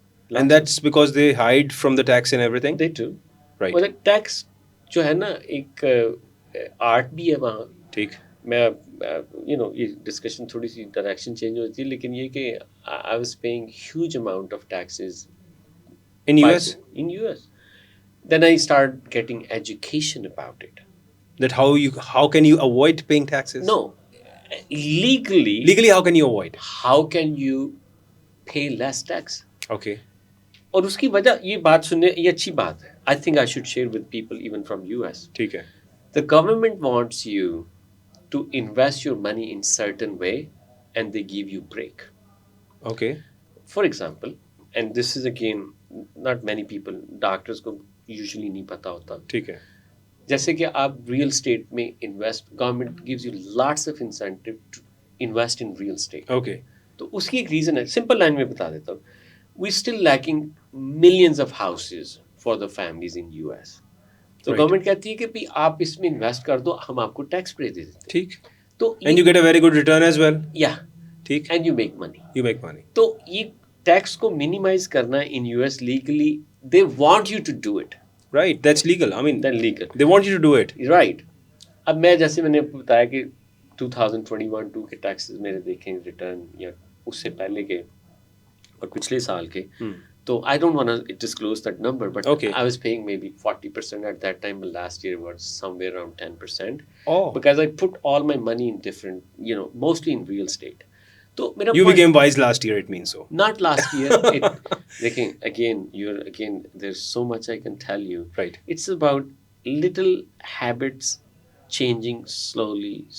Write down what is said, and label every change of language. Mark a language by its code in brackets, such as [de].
[en] And that's because they hide from the tax and everything. They do. Right. [hi] मतलब tax जो है ना, एक आर्ट भी है वहाँ. ठीक. मैं ये डिस्कशन थोड़ी सी डायरेक्शन चेंज होती है, लेकिन ये कि [en] I was paying huge amount of taxes in US. in US. Then I started getting education about it. That how can you avoid paying taxes? No, legally, How can you avoid? how can you pay less tax? Okay. [hi] और उसकी वजह, ये बात सुनने, ये अच्छी बात है. [en] I think I should share with people even from US. [hi] ठीक है. [en] The government wants you to invest your money in certain way and they give you break. Okay. For example, and this is again not many people, doctors को usually [hi] नहीं पता होता. ठीक है. जैसे कि आप रियल स्टेट में invest, [en] Government gives you lots of incentive to invest in real estate. Okay. [hi] तो उसकी एक रीज़न है, सिंपल लाइन में बता देता हूँ. [en] We still lacking millions of houses for the families in US. [hi] तो [en] Right. [hi] गवर्नमेंट कहती है कि भाई आप इसमें इन्वेस्ट कर दो, हम आपको टैक्स ब्रेक दे देते हैं. ठीक. तो [en] And you get a very good return as well. [hi] या ठीक. [en] And you make money. You make money. [hi] तो ये टैक्स को मिनिमाइज करना [en] In US legally, they want you to do it. Right. That's legal. I mean, then legal. they want you to do it. Right. [hi] अब मैं, जैसे मैंने बताया कि 2021-2 के टैक्सेस मेरे देखें रिटर्न, या उससे पहले के और पिछले साल के, तो [en] I don't want to disclose that number, but Okay. I was paying maybe 40% at that time, but last year was somewhere around 10%, Oh. Because I put all my money in different, mostly in real estate. [hi] तो मेरा [en] You became wise last year, it means so. not last year. Looking again, there's so much I can tell you. Right. It's about little habits changing slowly.